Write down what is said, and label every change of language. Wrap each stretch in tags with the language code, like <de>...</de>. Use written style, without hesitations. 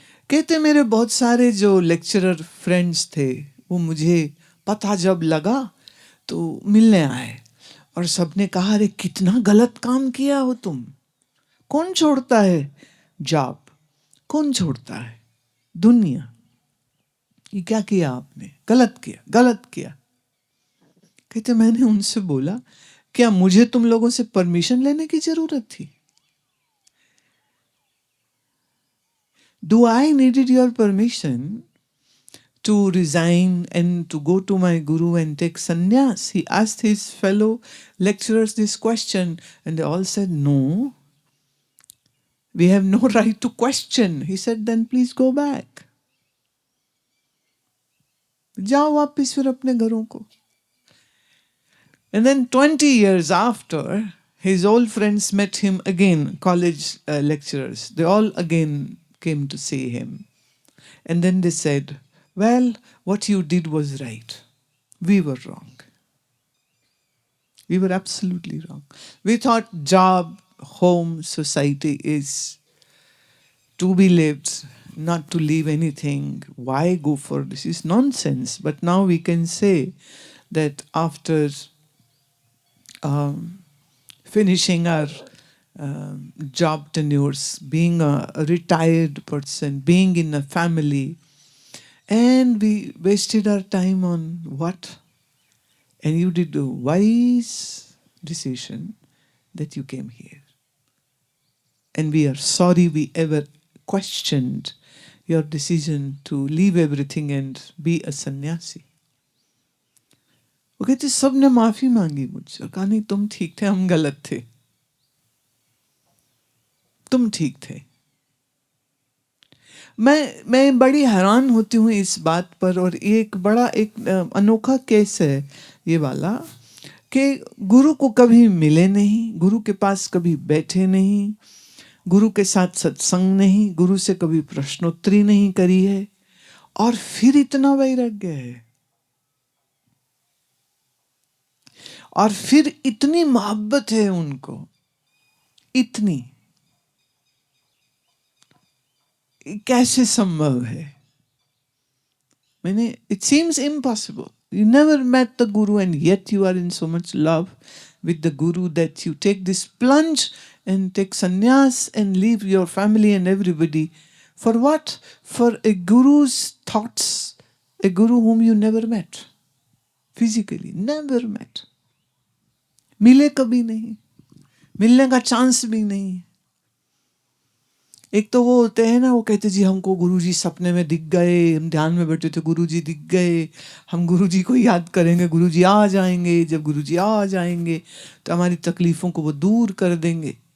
<hi>कहते मेरे बहुत सारे जो लेक्चरर फ्रेंड्स थे वो मुझे पता जब लगा तो मिलने आए और सबने कहा अरे कितना गलत काम किया हो तुम, कौन छोड़ता है जॉब, कौन छोड़ता है दुनिया, ये क्या किया आपने, गलत किया, गलत किया। कहते मैंने उनसे बोला क्या मुझे तुम लोगों से परमिशन लेने की जरूरत थी?</hi> <en>Do I needed your permission to resign and to go to my guru and take sannyas? He asked his fellow lecturers this question and they all said no. We have no right to question. He said then please go back.</en> <hi>जाओ वापस फिर अपने घरों को।</hi> <en>And then 20 years after, his old friends met him again, college lecturers. They all again came to see him. And then they said, well, what you did was right. We were wrong. We were absolutely wrong. We thought job, home, society is to be lived, not to leave anything. Why go for this? Is nonsense. But now we can say that after finishing our job tenures, being a retired person, being in a family, and we wasted our time on what? And you did a wise decision that you came here. And we are sorry we ever questioned your decision to leave everything and be a sannyasi.</en> <hi>वो कहते सबने माफी मांगी मुझसे, कहा नहीं तुम ठीक थे, हम गलत थे, तुम ठीक थे। मैं बड़ी हैरान होती हूँ इस बात पर, और ये एक बड़ा एक अनोखा केस है ये वाला, कि गुरु को कभी मिले नहीं, गुरु के पास कभी बैठे नहीं, गुरु के साथ सत्संग नहीं, गुरु से कभी प्रश्नोत्तरी नहीं करी है, और फिर इतना वैराग्य है, और फिर इतनी मोहब्बत है उनको, इतनी, कैसे संभव है? मैंने,</hi> <en>it seems impossible. You never met the guru and yet you are in so much love with the guru that you take this plunge and take sannyas and leave your family and everybody. For what? For a guru's thoughts, a guru whom you never met physically, never met.</en> <hi>मिले कभी नहीं, मिलने का chance भी नहीं। एक तो वो होते हैं ना, वो कहते जी हमको गुरुजी सपने में दिख गए, हम ध्यान में बैठे थे गुरुजी दिख गए, हम गुरुजी को याद करेंगे, गुरुजी आ जाएंगे, जब गुरुजी आ जाएंगे तो हमारी तकलीफों को वो दूर कर देंगे।</hi>